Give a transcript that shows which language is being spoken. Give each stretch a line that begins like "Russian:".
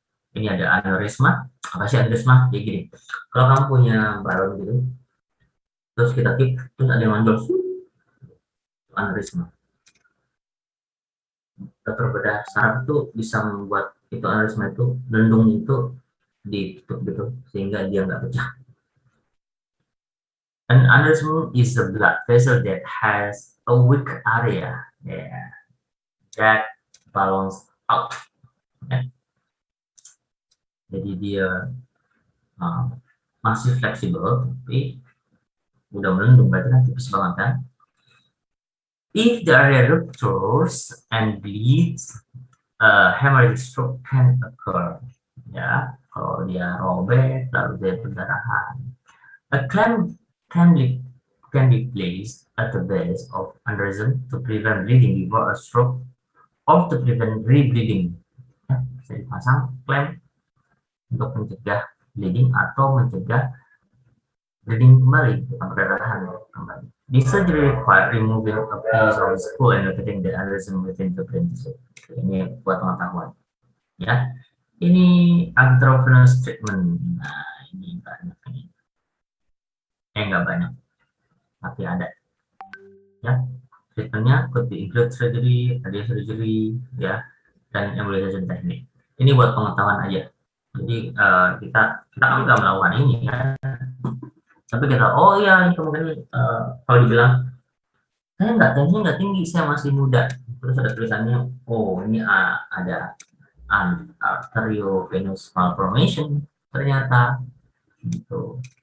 Indonesian: Ini ada aneurisma. Apa sih aneurisma? Kayak gini. Kalau kamu punya balon gitu, terus kita tip, terus ada yang manjol, aneurisma. Dokter bedah saraf itu bisa membuat itu aneurisma itu, lendung itu ditutup gitu sehingga dia nggak pecah.
English: An aneurysm is a blood vessel that has a weak area, that balance out.
Indonesian: Jadi dia masih fleksibel tapi udah melendung, berarti kan tipis banget kan.
English: If the area ruptures and bleeds, hemorrhagic stroke can occur. Ya, kalau dia robek lalu dia perdarahan. A clamp can be placed at the base of aneurysm to prevent bleeding before a stroke or to prevent rebleeding.
Indonesian: Ya, bisa dipasang clamp untuk mencegah bleeding atau mencegah bleeding kembali, perdarahan kembali.
English: This surgery require removing a piece of the skull and locating the aneurysm within the brain tissue.
Indonesian: Ini buat pengetahuan. Ya, ini intravenous treatment. Nah, ini banyak ini. Nggak banyak, tapi ada.
English: Ya, treatmentnya could be include surgery, radio surgery, ya, dan embolization technique.
Indonesian: Ini buat pengetahuan aja. Jadi kita kan nggak melakukan ini ya. Tapi kita, oh iya, ini kemungkinan kalau dibilang saya tensinya nggak tinggi, saya masih muda. Terus ada tulisannya, oh ini ada arteriovenous malformation ternyata, gitu.